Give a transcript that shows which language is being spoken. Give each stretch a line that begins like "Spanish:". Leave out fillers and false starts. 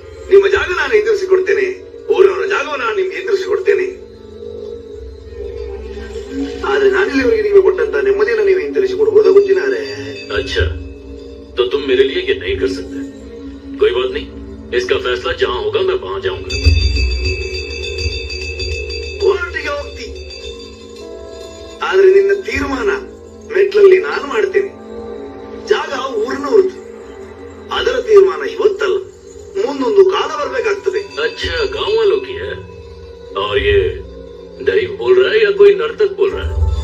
Kannada: ನಿಮ್ಮ ಜಾಗ ನಾನು ಎದುರಿಸಿಕೊಡ್ತೇನೆ, ಊರವರ ಜಾಗವನ್ನು ನಾನು ನಿಮ್ಗೆ ಎದುರಿಸಿಕೊಡ್ತೇನೆ. ಆದ್ರೆ ನಾನಿಲ್ಲಿವರೆಗೆ ನೀವು ಕೊಟ್ಟಂತ ನೆಮ್ಮದಿಯನ್ನು ನೀವು ಹಿಂತಿರಿಸಿಕೊಡ್ಬೋದಾ ಗೊತ್ತಿನಾರೆ?
Hindi: अच्छा, तो तुम मेरे लिए ये नहीं कर सकते. कोई बात नहीं, इसका फैसला जहां होगा मैं वहां जाऊंगा.
Kannada: ಕೋರ್ಟಿಗೆ ಹೋಗ್ತಿ, ಆದ್ರೆ ನಿನ್ನ ತೀರ್ಮಾನ ಮೆಟ್ಲಲ್ಲಿ ನಾನು ಮಾಡ್ತೇನೆ. ಜಾಗ ಊರಿನವ್ರದ್ದು, ಅದರ ತೀರ್ಮಾನ ಇವತ್ತಲ್ಲ, ಮುಂದೊಂದು ಕಾಲ ಬರ್ಬೇಕಾಗ್ತದೆ.
Hindi: अच्छा, गांव वालों की है. और ये दैव बोल रहा है या कोई नर्तक बोल रहा है?